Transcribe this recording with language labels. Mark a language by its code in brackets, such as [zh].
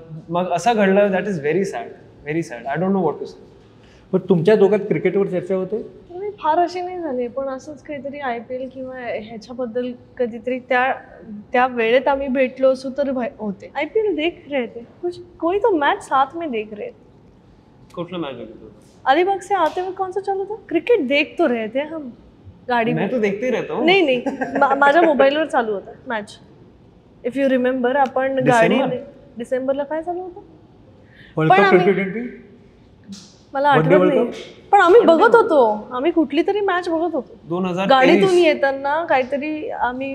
[mr] मग असं घडलं, [en] That is very sad. I don't know what to say. [mr] पण तुमच्या दोघात क्रिकेटवर चर्चा होते? फार अशी नाही झाली, पण असंच काहीतरी IPL किंवा ह्याच्याबद्दल कधीतरी त्या वेळेत आम्ही भेटलो असू तर होते. [hi] IPL देख रहे थे, कोई तो मैच साथ में देख रहे थे. [mr] कुठला मॅच होता? [hi] अलीबाग से आते हुए कौन सा चालू था? क्रिकेट देख तो रहे थे हम गाड़ी में. मैं तो देखते ही रहता हूँ. [mr] नहीं माझ्या मोबाईलवर चालू होता मॅच. [en] if you remember, [mr] आपण गाडी डिसेंबरला काय चालू होतं? World cup 2020? मला आठवत नाही, पण आम्ही बघत होतो. आम्ही कुठली तरी मॅच बघत होतो 2023 गाडीतून येताना. काहीतरी आम्ही